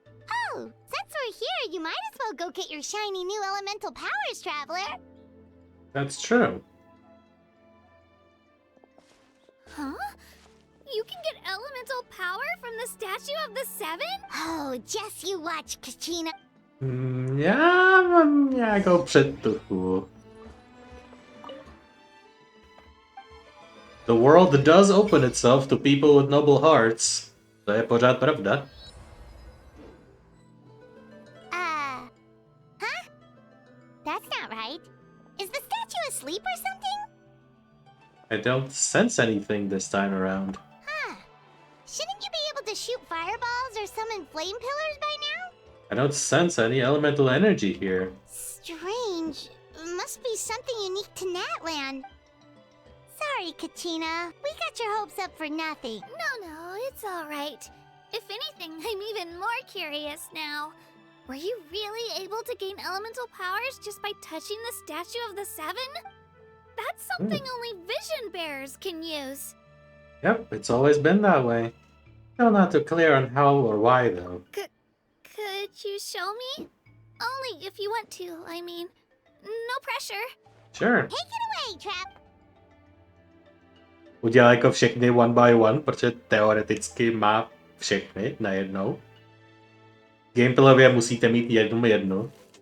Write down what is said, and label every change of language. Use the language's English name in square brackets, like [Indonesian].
[English] Oh, since we're here, you might as well go get your shiny new elemental powers, Traveler. That's true. Huh? You can get elemental power from the Statue of the Seven? Oh, just you watch, Kachina. [Czech] Já mám nějakou předtuchu. [English] The world does open itself to people with noble hearts. [Czech] To je pořád pravda. [English] Huh? That's not right. Is the statue asleep or something? I don't sense anything this time around. Huh. Shouldn't you be able to shoot fireballs or summon flame pillars by now? I don't sense any elemental energy here. Strange. Must be something unique to Natlan. Sorry, Kachina. We got your hopes up for nothing. No, it's all right. If anything, I'm even more curious now. Were you really able to gain elemental powers just by touching the Statue of the Seven? That's something only vision bearers can use. Yep, it's always been that way. Still not too clear on how or why, though. Could you show me? Only if you want to, I mean. No pressure. Sure. Take it away, Trap. [Czech] Udělá jako všechny [English] one by one, [Czech] protože teoreticky má všechny najednou. Gameplayově musíte mít jednu.